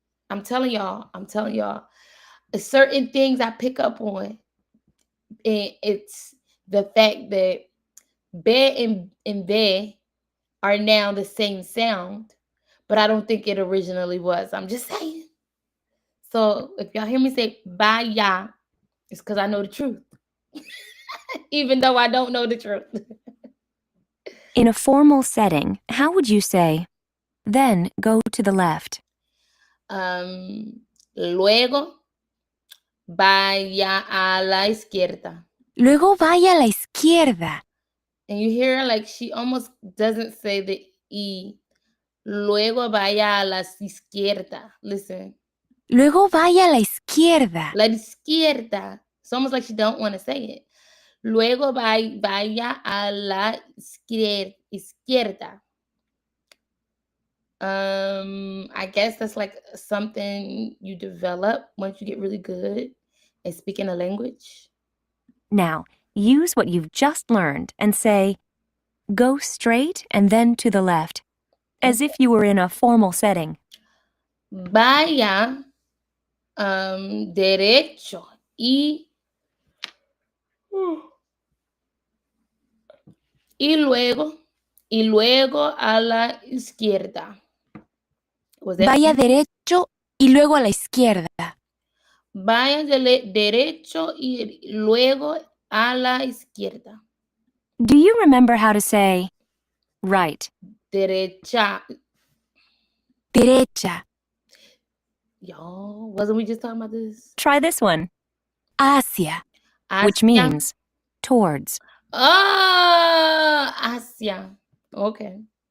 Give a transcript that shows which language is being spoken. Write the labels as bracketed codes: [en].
[en] I'm telling y'all, certain things I pick up on, and it's the fact that be and ve are now the same sound, but I don't think it originally was. I'm just saying. So if y'all hear me say vaya, it's because I know the truth. Even though I don't know the truth. In a formal setting, how would you say, then go to the left? [es] Luego vaya a la izquierda. Luego vaya a la izquierda. [en] And you hear like she almost doesn't say the E. [es] Luego vaya a la izquierda. [en] Listen. [es] Luego vaya a la izquierda. La izquierda. [en] It's almost like she don't want to say it. [es] Luego vaya a la izquierda. [en] I guess that's like something you develop once you get really good at speaking a language. Now, use what you've just learned and say, go straight and then to the left, as if you were in a formal setting. [es] Vaya derecho y luego a la izquierda. Vaya derecho y luego a la izquierda. Vaya derecho y luego a la izquierda. [en] Do you remember how to say right? [es] Derecha. Derecha. [en] Y'all, wasn't we just talking about this? Try this one. Hacia, which means towards. [es] Hacia. Okay.